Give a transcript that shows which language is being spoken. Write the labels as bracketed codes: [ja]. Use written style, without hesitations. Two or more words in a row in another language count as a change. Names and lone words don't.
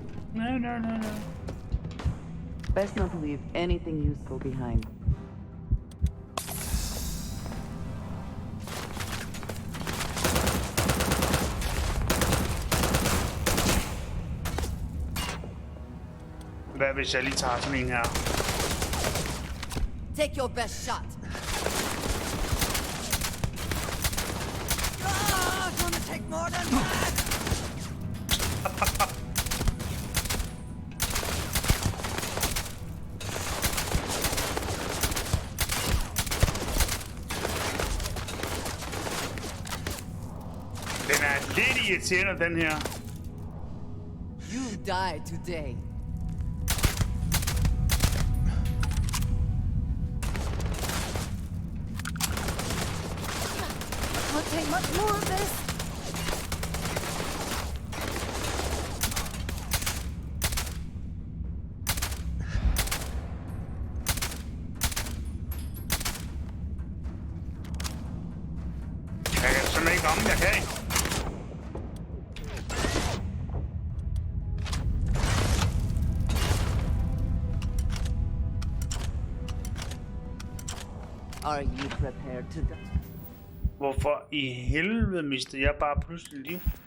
[en] No. Best not to leave anything useful behind. [da] Hvad hvis jeg lige tager sådan en her? [en] Take your best shot. Gonna take more than that. [da] Den er lidt irriterende, den her. [en] You die today. Can't take much more of this. [da] Jeg kan simpelthen ikke ramme, jeg kan ikke. [en] Are you prepared to die? [da] Hvorfor i helvede mistede jeg bare pludselig liv?